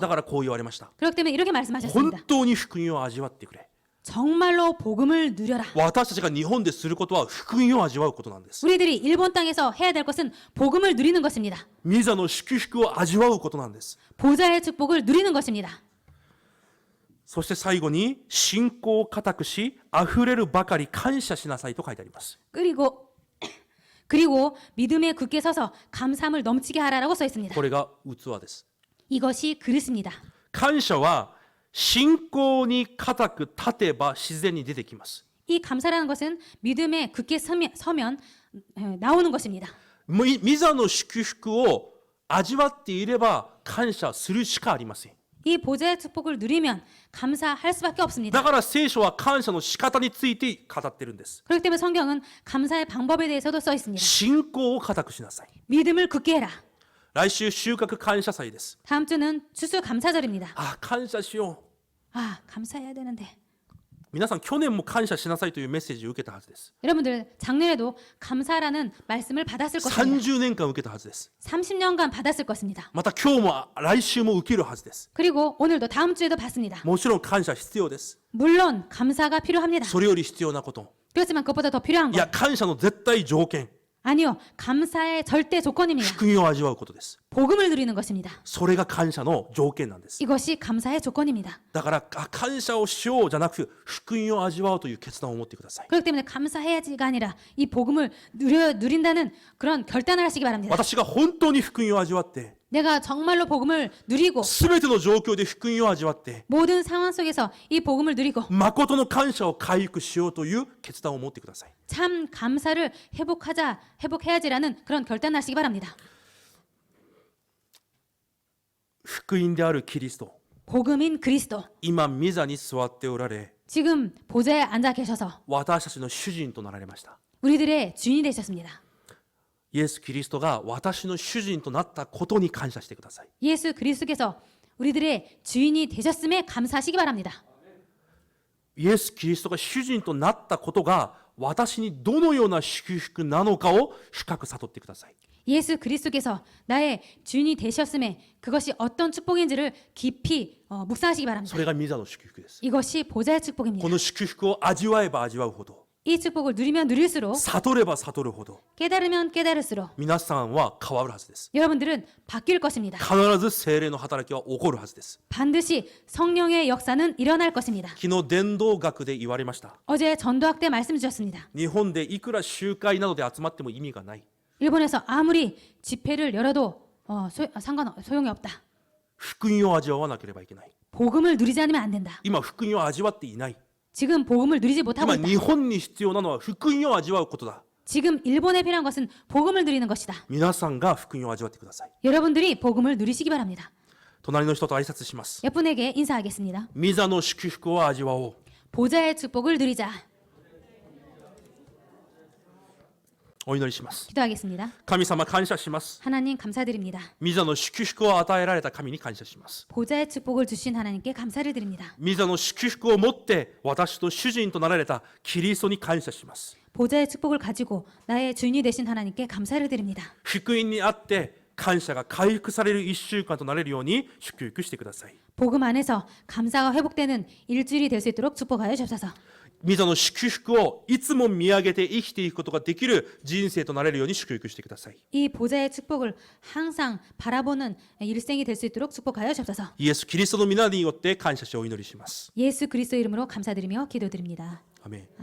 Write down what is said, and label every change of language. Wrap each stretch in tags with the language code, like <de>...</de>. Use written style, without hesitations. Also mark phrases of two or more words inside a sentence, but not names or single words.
<ja>だからこう言われました。</ja> <ko>그렇기 때문에 이렇게</ko> <ja>本</ja> <ko>말씀하셨습니다.</ko> <ja>当に福音を味わってくれ。</ja> <ko>정말로 복음을 누려라.</ko> <ja>私たちが日本ですることは福音を味わうことなんです。</ja> <ko>우리들이 일본 땅에서 해야 될 것은 복음을 누리는 것입니다.</ko> <ja>御座の祝福を味わうことなんです。</ja> <ko>보좌의 축복을 누리는 것입니다.</ko> <ja>そして最後に信仰を固くし、溢れるばかり感謝しなさいと書いてあります。</ja> <ko>그리고 믿음에 굳게 서서 감사함을 넘치게 하라라고 써 있습니다.</ko> <ja>これが器です。</ja> <ko>이것이 그릇입니다.</ko> <ja>感謝は信仰に固く立てば自然に出てきます。</ja> <ko>이 감사라는 것은 믿음에 굳게 서면 나오는 것입니다.</ko> <ja>御座の祝福を味わっていれば感謝するしかありません。</ja> <ko>이 보좌의 축복을 누리면 감사할 수밖에</ko> <ja>だ</ja> <ko>없습니다.</ko> <ja>から聖書は感謝の仕方について語ってるんです。</ja> <ko>그렇기 때문에 성경은 감사의 방법에 대해서도 써 있습니다.</ko> <ja>信仰を固くしなさい。</ja> <ko>믿음을 굳게 해라.</ko> <ja>来週収穫感謝祭です。</ja> <ko>다음 주는 추수 감사절입니다.</ko> <ja>あ、感謝しよう。</ja> <ko>아, 감사해야 되는데.</ko> <ja>皆さん去年も感謝しなさいというメッセージを受けたはずです。</ja> <ko>여러분들 작년에도 감사라는 말씀을 받았을 것입니다.</ko> <ja>30 年間受けたはずです。</ja> <ko>30년간 받았을 것입니다.</ko> <ja>また今日も来週も受けるはずです。</ja> <ko>그리고 오늘도 다음 주에도 받습니다.</ko> <ja>もちろん感謝必要です。</ja> <ko>물론 감사가 필요합니다.</ko> <ja>それより必要なこと。</ja> <ko>그렇지만 그것보다 더 필요한</ko> <ja>いや、</ja> <ko>것</ko> <ja>感謝の絶対条件。</ja> <ko>아니요, 감사의 절대 조건입니다.</ko> <ja>福音を味わうことです。</ja> <ko>복음을 누리는 것입니다.</ko> <ja>それが感謝の条件なんです。</ja> <ko>이것이 감사의 조건입니다.</ko> <ja>だから感謝をしようじゃなく福音を味わうという決断を持ってください。</ja> <ko>그렇기 때문에 감사해야지가 아니라 이 복음을 누린다는 그런 결단을 하시기 바랍니다.</ko> <ja>私が本当に福音を味わって</ja> <ko>내가 정말로 복음을 누리고</ko> <ja>全ての状況で福音を味わって</ja> <ko>모든 상황 속에서 이 복음을 누리고</ko> <ja>誠の感謝を回復しようという決断を持ってください。</ja> <ko>참 감사를 회복해야지라는 그런 결단을 하시기 바랍니다.</ko> <ja>福音であるキリスト、</ja> <ko>복음인 그리스도</ko> <ja>今御座に座っておられ、</ja> <ko>지금 보좌에 앉아 계셔서</ko> <ja>私たちの主人となられました。</ja> <ko>우리들의 주인이 되셨습니다.</ko> <ja>イエス・キリストが私の主人となったことに感謝してください。</ja> <ko>예수 그리스도께서 우리들의 주인이 되셨음에 감사하시기 바랍니다.</ko> <ja>イエス・キリストが主人となったことが私にどのような祝福なのかを深く悟ってください。</ja> <ko>예수 그리스도께서 나의 주인이 되셨음에 그것이 어떤 축복인지를 깊이 묵상하시기</ko> <ja>そ</ja> <ko>바랍니다.</ko> <ja>れが御座の祝福です。</ja> <ko>이것이 보좌의 축복입니다.</ko> <ja>この祝福を味わえば味わうほど、</ja> <ko>이 축복을 누리면 누릴수록</ko> <ja>悟れば悟るほど、</ja> <ko>깨달으면 깨달을수록</ko> <ja>皆さんは変わるはずです。</ja> <ko>여러분들은 바뀔 것입니다.</ko> <ja>必ず聖霊の働きは起こるはずです。</ja> <ko>반드시 성령의 역사는 일어날 것입니다.</ko> <ja>昨日伝道学で言われました。</ja> <ko>어제 전도학 때 말씀 주셨습니다.</ko> <ja>日本でいくら集会などで集まっても意味がない。</ja> <ko>일본에서 아무리 집회를 열어도 소용이 없다.</ko> <ja>福音を味わわなければいけない。</ja> <ko>복음을 누리지 않으면 안 된다.</ko> <ja>今福音を味わっていない。</ja> <ko>지금 복음을 누리지 못하고</ko> <ja>今</ja> <ko>있다.</ko> <ja>日本に必要なのは福音を味わうことだ。</ja> <ko>지금 일본에 필요한 것은 복음을 누리는 것이다.</ko> <ja>皆さんが福音を味わってください。</ja> <ko>여러분들이 복음을 누리시기 바랍니다.</ko> <ja>隣の人と挨拶します。</ja> <ko>옆분에게 인사하겠습니다.</ko> <ja>御座の祝福を味わおう。</ja> <ko>보좌의 축복을 누리자.</ko> <ja>お祈りします。</ja> <ko>기도하겠습니다.</ko> <ja>神様感謝します。</ja> <ko>하나님 감사드립니다.</ko> <ja>御座の祝福を与えられた神に感謝します。</ja> <ko>보좌의 축복을 주신 하나님께 감사를 드립니다.</ko> <ja>御座の祝福を持って私と主人となられたキリストに感謝します。</ja> <ko>보좌의 축복을 가지고 나의 주인이 되신 하나님께 감사를 드립니다.</ko> <ja>福音にあって感謝が回復される1週間となれるように祝福してください。</ja> <ko>복음 안에서 감사가 회복되는 일주일이 될 수 있도록 축복하여 주옵소서.</ko> <ja>御座の祝福をいつも見上げて生きていくことができる人生となれるように祝福してください。</ja> <ko>이 보좌의 축복을 항상 바라보는 일생이 될 수 있도록 축복하여 주옵소서.</ko> <ja>イエス・キリストの皆によって感謝しお祈りします。</ja> <ko>예수 그리스도 이름으로 감사드리며 기도드립니다. 아멘.</ko>